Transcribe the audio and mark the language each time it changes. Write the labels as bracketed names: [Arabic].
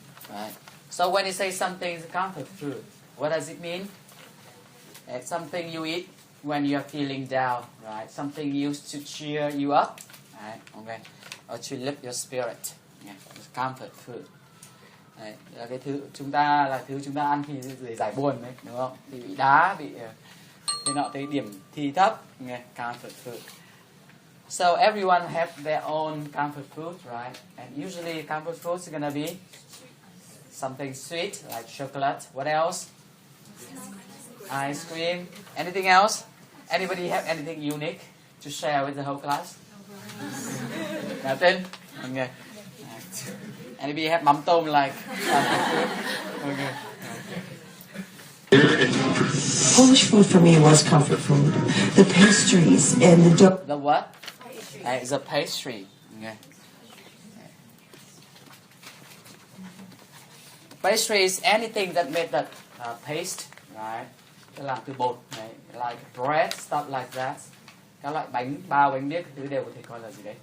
[English] Right. So when you say something is comfort food, what does it mean? It's something you eat when you're feeling down, right? Something used to cheer you up, right? Okay, or to lift your spirit. Yeah, it's comfort food. [Vietnamese] Đấy, là cái thứ chúng ta ăn thì để giải buồn đấy, đúng không? Thì bị đá, bị thế nọ tới điểm thi thấp, nghe comfort food. [English] So everyone have their own comfort food, right? And usually comfort food is gonna be something sweet like chocolate. What else? Ice cream. Anything else? Anybody have anything unique to share with the whole class? Nothing? Okay. Anybody have mắm tôm like okay. Polish food for me was comfort food. The pastries and the dough. The what? It's a pastry. Okay. Pastry is anything that made that paste, right? [Vietnamese] Cái làm từ bột này, [English] like bread, stuff like that. [Vietnamese] Các loại bánh bao, bánh biếc, thứ đều có thể coi là gì đấy?